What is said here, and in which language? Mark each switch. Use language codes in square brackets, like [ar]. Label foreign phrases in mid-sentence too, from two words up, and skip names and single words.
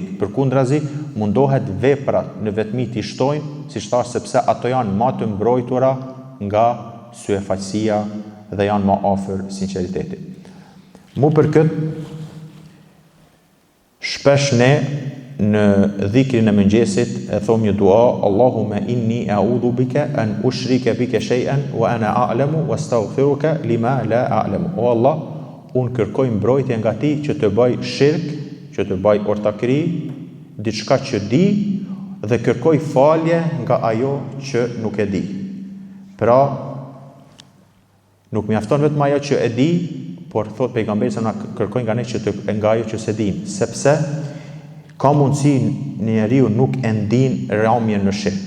[sq] Përkundrazi, mundohet veprat në vetmi t'i shtojnë, siç thash, sepse ato janë më të mbrojtura nga syefaqësia dhe janë më afër sinqeritetit. Mu për këtë, shpesh ne në dhikrin e mëngjesit e thom një dua, [ar] اللهم إني أعوذ بك أن أشرك بك شيئا وأنا أعلم وأستغفرك لما لا أعلم. [sq] O Allah, unë kërkoj mbrojtje nga ti që të bëj shirk, që të bëj ortakëri, diçka që di, dhe kërkoj falje nga ajo që nuk e di. Pra, nuk mjafton vetëm ajo që e di, por thot pejgamberi se na kërkoj nga ne nga ajo që se dim, sepse ka mundësi njeriu nuk e ndin ramjen në shirk.